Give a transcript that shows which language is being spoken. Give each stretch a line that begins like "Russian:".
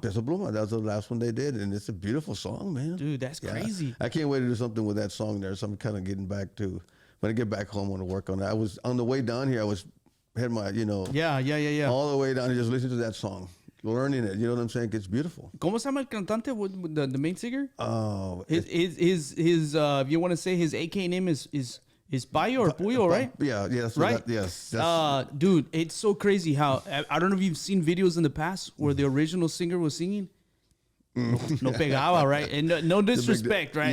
English: Peso Pluma, that was the last one they did, and it's a beautiful song, man. Dude, that's crazy. I can't wait to do something with that song there, so I'm kind of getting back to, when I get back home, I want to work on that. I was, on the way down here, had my, Yeah. all the way down and just listening to that song, learning it, you know what I'm saying? It's beautiful.
Spanish: ¿Cómo se llama el cantante
English: with the main singer? Oh, His if you want to say his AK name is It's Payo or Puyo, right? Yeah, yes, Right? Yes. Dude, it's so crazy how I don't know if you've seen videos in the past where the original singer was singing.
Spanish: No pegaba,
English: right? And no disrespect, right?